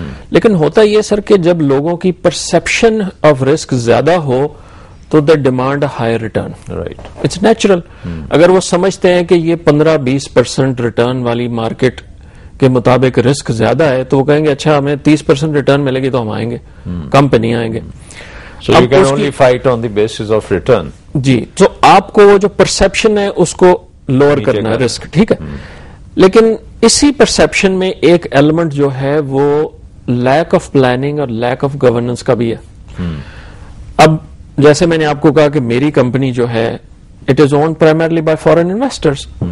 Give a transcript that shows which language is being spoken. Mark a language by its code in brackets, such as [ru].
[ur] لیکن ہوتا یہ سر کہ جب لوگوں کی پرسپشن آف رسک زیادہ ہو تو [en] They demand higher return. It's natural. [ur] اگر وہ سمجھتے ہیں کہ یہ 15-20% ریٹرن والی مارکیٹ کے مطابق رسک زیادہ ہے تو وہ کہیں گے اچھا ہمیں 30% ریٹرن ملے گی تو ہم آئیں گے, کم پہ نہیں آئیں گے. [en] So you can only fight on the basis of return. [ur] جی, تو آپ کو وہ جو پرسپشن ہے اس کو لوور کرنا ہے رسک, ٹھیک ہے. لیکن اسی پرسپشن میں ایک ایلیمنٹ جو ہے وہ لیک آف پلاننگ اور لیک آف گورننس کا بھی ہے. اب جیسے میں نے آپ کو کہا کہ میری کمپنی جو ہے [en] It is owned primarily by foreign investors.